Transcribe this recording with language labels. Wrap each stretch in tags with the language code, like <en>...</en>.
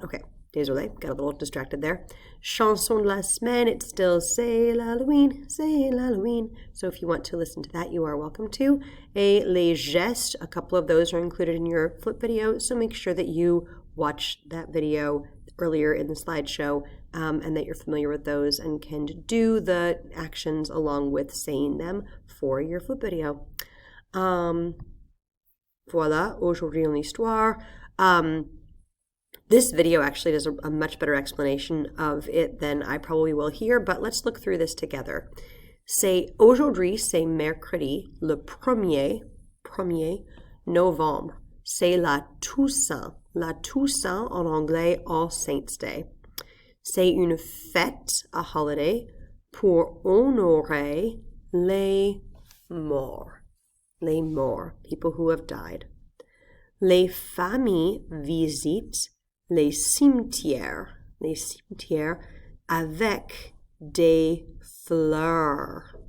<en>Okay,</en> <fr>désolé,</fr> <en>got a little distracted there.</en> <fr>Chanson de la semaine,</fr> <en>it's still</en> <fr>C'est l'Halloween, c'est l'Halloween.</fr> <en>So if you want to listen to that, you are welcome to.</en> <fr>Et les gestes,</fr> <en>a couple of those are included in your flip video, so make sure that you watch that video earlier in the slideshow and that you're familiar with those and can do the actions along with saying them for your flip video.</en> <fr>Voilà, aujourd'hui en histoire.</fr> <en>This video actually does a much better explanation of it than I probably will here, but let's look through this together.</en> <fr>Aujourd'hui, c'est mercredi, le 1er novembre. C'est la Toussaint. La Toussaint en anglais, All Saints' Day. C'est une fête,</fr> <en>a holiday,</en> <fr>pour honorer les morts. Les morts,</fr> <en>people who have died.</en> <fr>Les familles visitent les cimetières avec des fleurs.</fr>